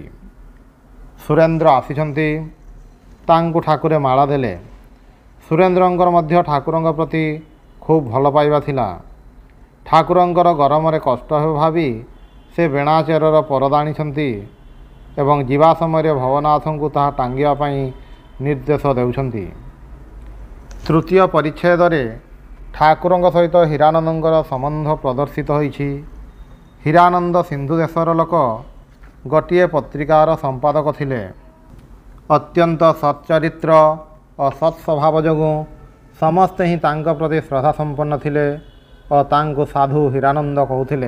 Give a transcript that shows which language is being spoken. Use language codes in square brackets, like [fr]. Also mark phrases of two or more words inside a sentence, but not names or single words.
[or] ସୁରେନ୍ଦ୍ର ଆସିଛନ୍ତି ତାଙ୍କୁ ଠାକୁରେ ମାଳା ଦେଲେ। ସୁରେନ୍ଦ୍ରଙ୍କର ମଧ୍ୟ ଠାକୁରଙ୍କ ପ୍ରତି ଖୁବ୍ ଭଲ ପାଇବା ଥିଲା। ଠାକୁରଙ୍କର ଗରମ ରେ କଷ୍ଟ ହୋ ଭାବି ସେ ବେଣା ଚେରର ପରଦା ଆଣିଛନ୍ତି ଏବଂ ଜୀବା ସମୟ ଭବନାଥଙ୍କୁ ତାହା ଟାଙ୍ଗିଆ ପାଇଁ ନିର୍ଦ୍ଦେଶ ଦେଉଛନ୍ତି। ତୃତୀୟ ପରିଚ୍ଛେଦ ରେ ଠାକୁରଙ୍କ ସହିତ ହୀରାନନ୍ଦଙ୍କର ସମ୍ବନ୍ଧ ପ୍ରଦର୍ଶିତ ହୋଇଛି। ହୀରାନନ୍ଦ ସିନ୍ଧୁ ଦେଶର ଲୋକ ଗୋଟେ ପତ୍ରିକାର ସମ୍ପାଦକ ଥିଲେ। ଅତ୍ୟନ୍ତ ସଚ୍ଚରିତ୍ର ଓ ସତ୍ସ୍ୱଭାବ ଯୋଗୁ ସମସ୍ତେ ହିଁ ତାଙ୍କ ପ୍ରତି ଶ୍ରଦ୍ଧା ସମ୍ପନ୍ନ ଥିଲେ ଓ ତାଙ୍କୁ ସାଧୁ ହୀରାନନ୍ଦ କହୁଥିଲେ।